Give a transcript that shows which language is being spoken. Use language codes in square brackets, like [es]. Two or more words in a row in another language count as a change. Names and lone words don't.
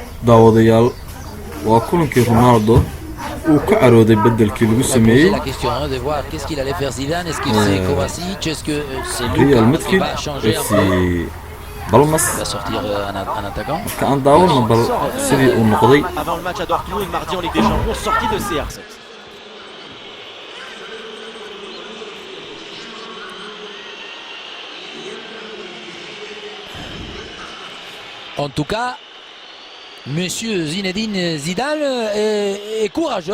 [so] daawadayaal waa kulankii Ronaldo uu ka carooday bedelkii lagu sameeyay [fr] la question de voir qu'est-ce qu'il allait faire Zidane, est-ce que c'est Kovacic, est-ce que c'est Real Luka qui Madrid va changer un peu, si Balmas il va sortir un attaquant. [so] marka aan daawano bal sidii uu noqday [fr] Avant le match à Dortmund, mardi en Ligue des Champions, sortie de CR7. En tout cas, Monsieur Zinedine Zidane est courageux.